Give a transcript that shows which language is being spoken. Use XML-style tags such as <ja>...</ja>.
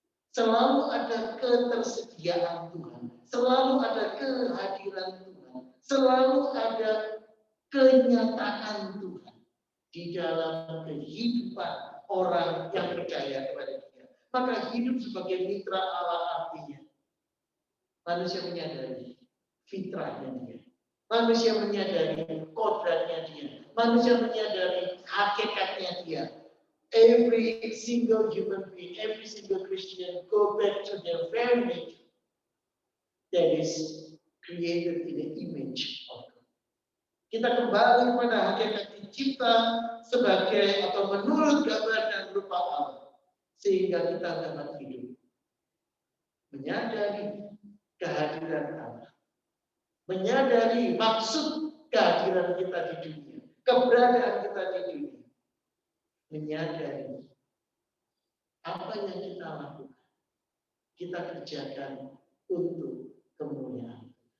<id>Selalu ada ketersediaan Tuhan, selalu ada kehadiran Tuhan, selalu ada kenyataan Tuhan di dalam kehidupan orang yang percaya kepada Dia. Maka hidup sebagai mitra Allah artinya manusia menyadari fitrahnya Dia. Manusia menyadari kodratnya Dia. Manusia menyadari hakikatnya Dia.</id> <en>Every single human being, every single Christian go back to their very nature that is created in the image of God.</en> <id>Kita kembali pada hakikat dicipta sebagai atau menurut gambar dan rupa Allah, sehingga kita dapat hidup menyadari kehadiran Allah, menyadari maksud kehadiran kita di dunia, keberadaan kita di dunia, menyadari apa yang kita lakukan, kita kerjakan untuk kemuliaan.</id>